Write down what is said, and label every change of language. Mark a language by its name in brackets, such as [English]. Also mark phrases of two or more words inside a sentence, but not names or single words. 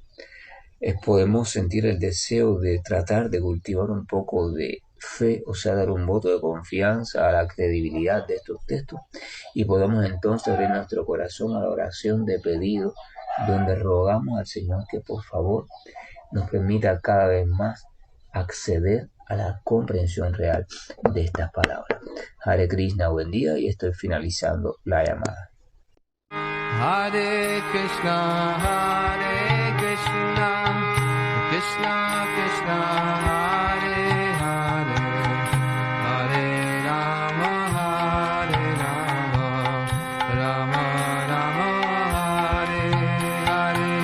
[Spanish] Podemos sentir el deseo de tratar de cultivar un poco de fe, o sea, dar un voto de confianza a la credibilidad de estos textos, y podemos entonces abrir nuestro corazón a la oración de pedido, donde rogamos al Señor que por favor nos permita cada vez más acceder a la comprensión real de estas palabras. Hare Krishna, buen día, y estoy finalizando la llamada. [Sanskrit] Hare Krishna, Krishna Krishna, Hare Hare, Hare Rama, Rama Rama, Hare Hare.